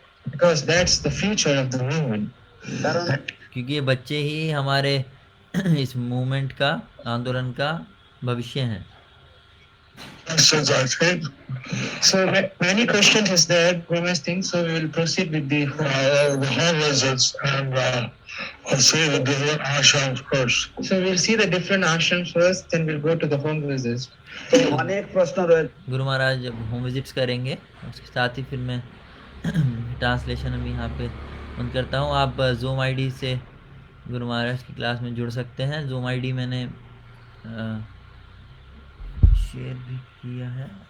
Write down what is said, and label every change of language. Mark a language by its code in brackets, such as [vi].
[en] Because that's the future of the movement. [bn] কারণ [hi] क्योंकि ये बच्चे ही हमारे इस मूवमेंट का, आंदोलन का भविष्य हैं। [en] So, many questions is there, Gomez thing. So, we will proceed with the home visits and see the different ashrams first. So, we'll see the different ashrams first, then we'll go to the home visits. [bn] তো অনেক প্রশ্ন রয়েছে। [hi] गुरु महाराज जब home visits करेंगे उसके साथ ही फिर मैं ट्रांसलेशन अभी यहाँ पे बंद करता हूँ। आप जूम आईडी से गुरु महाराज की क्लास में जुड़ सकते हैं। जूम आईडी मैंने शेयर भी किया है।